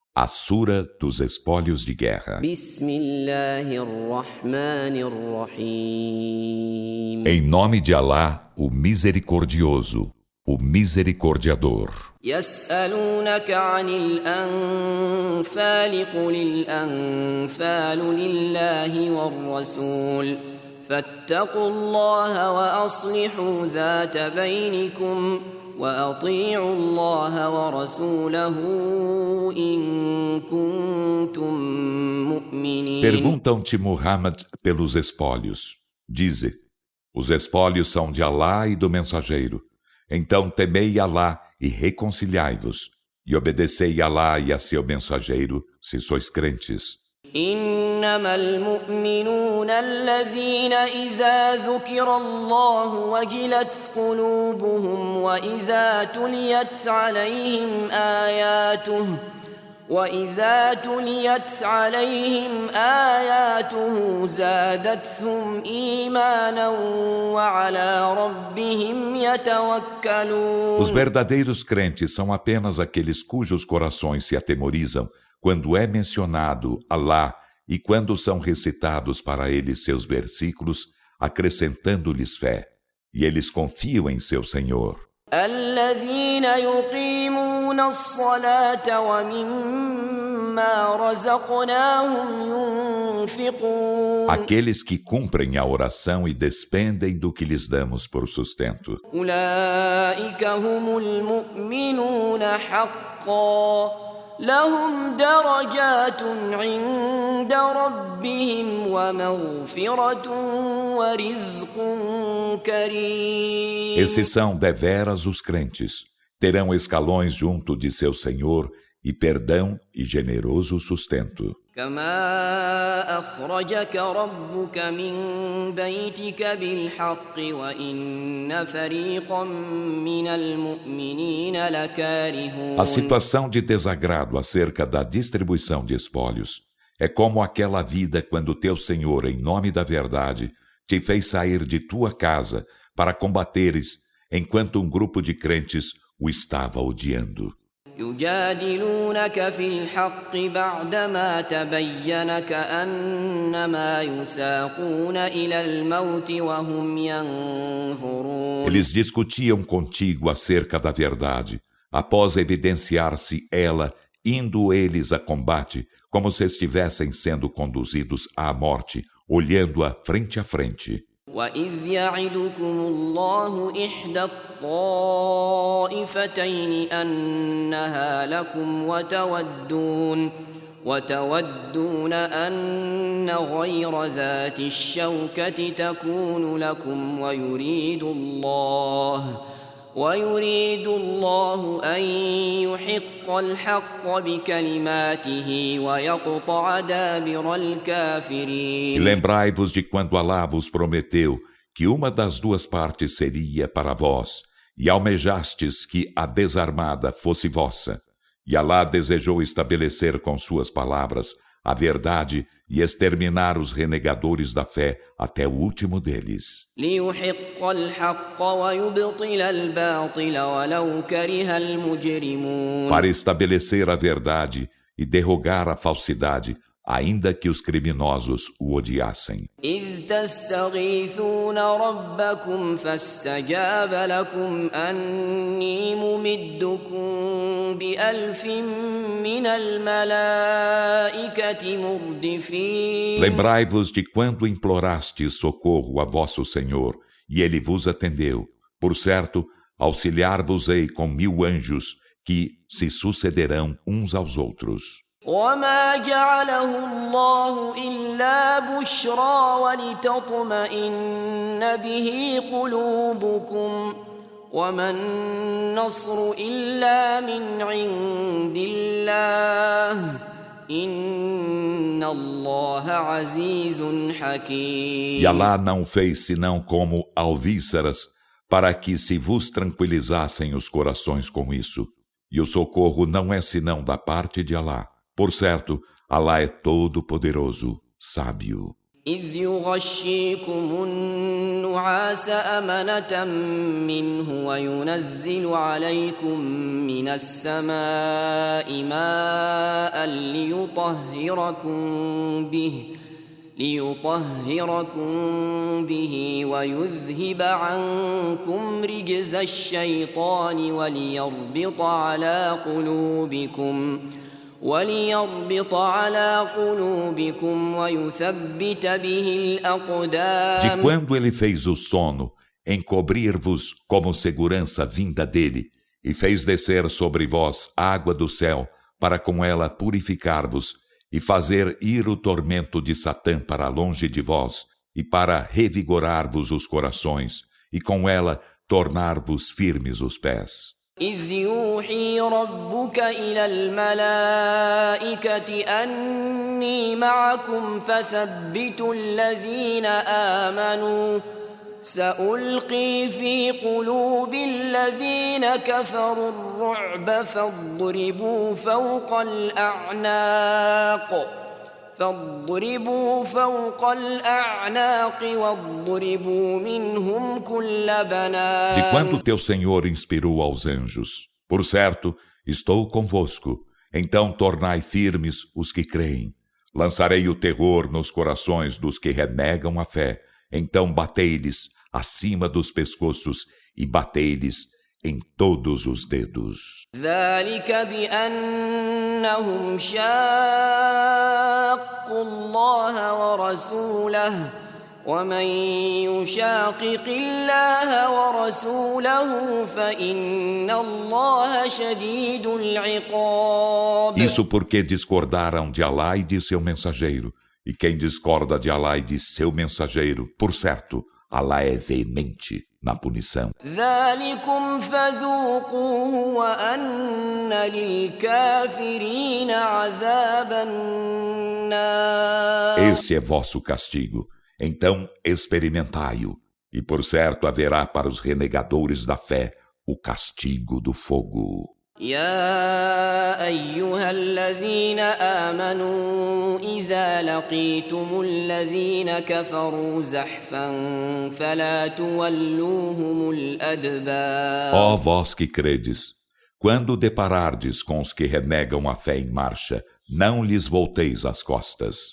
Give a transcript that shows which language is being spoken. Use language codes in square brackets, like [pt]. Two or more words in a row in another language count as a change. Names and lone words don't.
[pt] A Sura dos Espólios de Guerra. Em nome de Alá, o Misericordioso, o Misericordiador. [ar] يسألونك عن الأنفال قل الأنفال لله والرسول فاتقوا الله وأصلحوا ذات بينكم وأطيعوا الله ورسوله إن كنتم مؤمنين. [pt] Perguntam-te, Muhammad, pelos espólios. Dize: os espólios são de Alá e do mensageiro. Então temei Alá e reconciliai-vos, e obedecei Alá e a seu mensageiro, se sois crentes. [ar] إنما المؤمنون الذين إذا ذكر الله وجلت قلوبهم وإذا تليت عليهم آياته زادتهم إيمانا وعلى ربهم يتوكلون. [pt] Os verdadeiros crentes são apenas aqueles cujos corações se atemorizam quando é mencionado Alá e quando são recitados para eles seus versículos, acrescentando-lhes fé. E eles confiam em seu Senhor. [ar] الذين يقيمون الصلاة ومما رزقناهم ينفقون. [pt] Aqueles que cumprem a oração e despendem do que lhes damos por sustento. [ar] أولئك هم المؤمنون حقا لهم درجات عند ربهم ومغفرة ورزق كريم. [pt] Esses são deveras os crentes. Terão escalões junto de seu Senhor e perdão e generoso sustento. [ar] كما أخرجك ربك من بيتك بالحق وإن فريقا من المؤمنين لكارهون. [pt] A situação de desagrado acerca da distribuição de espólios é como aquela vida quando teu Senhor, em nome da verdade, te fez sair de tua casa para combateres, enquanto um grupo de crentes o estava odiando. [ar] يجادلونك في الحق بعدما تبين كأنما يساقون إلى الموت وهم ينظرون. [pt] Eles discutiam contigo acerca da verdade, após evidenciar-se ela, indo eles a combate, como se estivessem sendo conduzidos à morte, olhando-a frente a frente. [ar] وَإِذْ يَعِدُكُمُ اللَّهُ إِحْدَى الطَّائِفَتَيْنِ أَنَّهَا لَكُمْ وتودون أن غير ذات الشوكة تكون لكم ويريد الله أن يحق الحق بكلماته ويقطع دابر الكافرين. [pt] E lembrai-vos de quando Alá vos prometeu que uma das duas partes seria para vós, e almejastes que a desarmada fosse vossa. E Alá desejou estabelecer com suas palavras a verdade e exterminar os renegadores da fé até o último deles. [ar] ليحق الحق ويبطل الباطل ولو كره المجرمون. [pt] Para estabelecer a verdade e derrogar a falsidade, ainda que os criminosos o odiassem. [ar] إذ تستغيثون ربكم فاستجاب لكم أني ممدكم بألف من الملائكة مردفين. [pt] Lembrai-vos de quando implorastes socorro a vosso Senhor, e Ele vos atendeu. Por certo, auxiliar-vos-ei com 1000 anjos, que se sucederão uns aos outros. [ar] وما جعله الله إلا بشرى ولتطمئن به قلوبكم وما النصر إلا من عند الله إن الله عزيز حكيم. [pt] E Alá não fez senão como alvíceras, para que se vos tranquilizassem os corações com isso. E o socorro não é senão da parte de Alá. Por certo, Alá é todo-poderoso, sábio. [ar] إذ يغشيكم النعاس أمنة منه وينزل عليكم من السماء ماء ماء ليطهركم به ويذهب عنكم رجز الشيطان وليربط على قلوبكم ويثبت به الأقدام. [pt] De quando ele fez o sono, encobrir-vos como segurança vinda dele, e fez descer sobre vós água do céu, para com ela purificar-vos, e fazer ir o tormento de Satã para longe de vós, e para revigorar-vos os corações, e com ela tornar-vos firmes os pés. [ar] إذ يوحي ربك إلى الملائكة أني معكم فثبتوا الذين آمنوا سألقي في قلوب الذين كفروا الرعب فاضربوا فوق الأعناق واضربوا منهم كل بنان. [pt] De quando teu Senhor inspirou aos anjos, por certo, estou convosco, então tornai firmes os que creem. Lançarei o terror nos corações dos que renegam a fé, então batei-lhes acima dos pescoços e batei-lhes em todos os dedos. [ar] ذلك بأنهم شاقوا الله ورسوله ومن يشاقق الله ورسوله فإن الله شديد العقاب. [pt] Isso porque discordaram de Alá e de seu mensageiro. E quem discorda de Alá e de seu mensageiro, por certo, Alá é veemente na punição. [ar] ذلكم فذوقوه وأن للكافرين عذاب النار. [pt] Este é vosso castigo, então experimentai-o, e por certo haverá para os renegadores da fé o castigo do fogo. [ar] يا أيها الذين آمنوا إذا لقيتم الذين كفروا زحفا فلا تولوهم الأدبار. [pt] Ó vós que credes, quando deparardes com os que renegam a fé em marcha, não lhes volteis as costas.